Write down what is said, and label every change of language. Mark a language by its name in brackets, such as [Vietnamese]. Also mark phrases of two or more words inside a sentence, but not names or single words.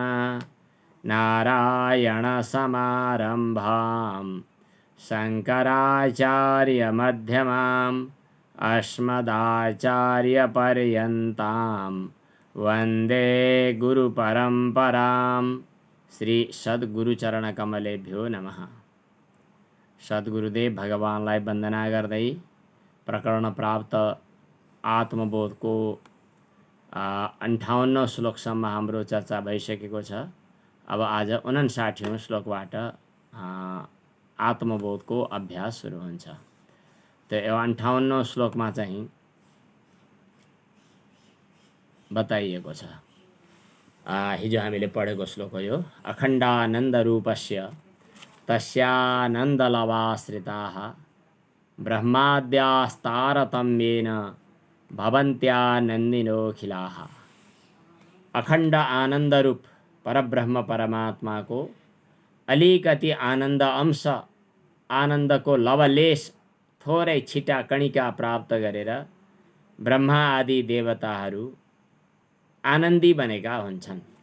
[Sanskrit] नारायणसमारम्भां शङ्कराचार्यमध्यमाम् अस्मदाचार्यपर्यन्तां वन्दे गुरुपरम्परां। श्री सद्गुरुचरणकमलेभ्यो नमः। [Nepali] सद्गुरुदेव भगवानलाई वन्दना गर्दै प्रकरण प्राप्त आत्मबोध को 58 श्लोकसम्म हाम्रो चर्चा भइसकेको छ। अब आज 59औं श्लोकबाट आत्मबोधको अभ्यास सुरु हुन्छ। त्यो 58औं श्लोकमा चाहिँ बताइएको छ, हिजो हामीले पढेको श्लोक हो यो। [Sanskrit] अखण्डानन्द रूपस्य तस्यानन्दलवाश्रिताः ब्रह्माद्यास्तारतम्येन भवन्त्यानन्दिनोऽखिलाः। [Nepali] अखण्ड आनन्द रूप परब्रह्म परमात्मा को अलिकति आनन्द अंश, आनन्द को लवलेश थोरै छिटा कणिका प्राप्त गरेर ब्रह्मा आदि देवताहरू आनन्दी बनेका हुन्छन्।